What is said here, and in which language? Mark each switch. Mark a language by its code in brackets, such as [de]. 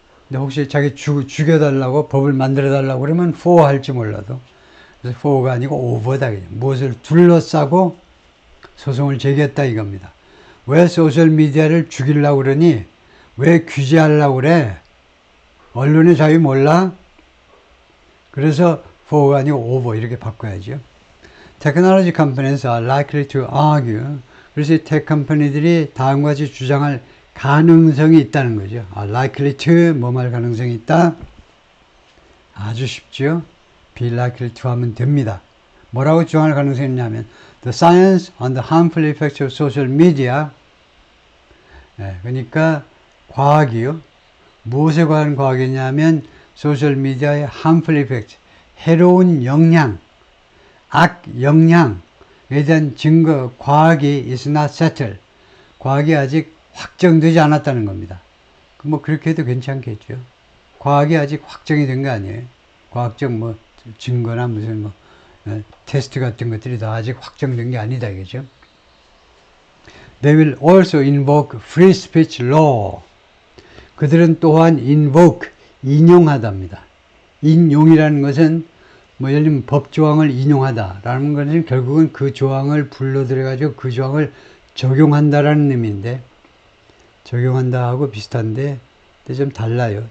[ko] 근데 혹시 자기 죽여달라고 법을 만들어 달라고 그러면 for 할지 몰라도 그래서 for가 아니고 over다. 무엇을 둘러싸고 소송을 제기했다 이겁니다. 왜 소셜미디어를 죽이려고 그러니? 왜 규제하려고 그래? 언론의 자유 몰라? 그래서 for가 아니고 over 이렇게 바꿔야죠. [en] Technology companies are likely to argue. [ko] 그래서 이 테크 컴퍼니들이 다음과 같이 주장할 가능성이 있다는 거죠. likely to 뭐 할 가능성이 있다? 아주 쉽죠. be likely to 하면 됩니다. 뭐라고 주장할 가능성이 있냐면 [en] the science on the harmful effects of social media. [ko] 그러니까 과학이요. 무엇에 관한 과학이냐면 소셜미디어의 harmful effects, 해로운 영향, 악 영향에 대한 증거, 과학이 [en] is not settled. [ko] 과학이 아직 확정되지 않았다는 겁니다. 뭐 그렇게 해도 괜찮겠죠. 과학이 아직 확정이 된 거 아니에요. 과학적 뭐 증거나 무슨 뭐 테스트 같은 것들이 다 아직 확정된 게 아니다 이거죠. [en] They will also invoke free speech law. [ko] 그들은 또한 invoke, 인용하답니다. 인용이라는 것은 뭐 예를 들면 법조항을 인용하다라는 것은 결국은 그 조항을 불러들여가지고 그 조항을 적용한다라는 의미인데 적용한다 하고 비슷한데 근데 좀 달라요.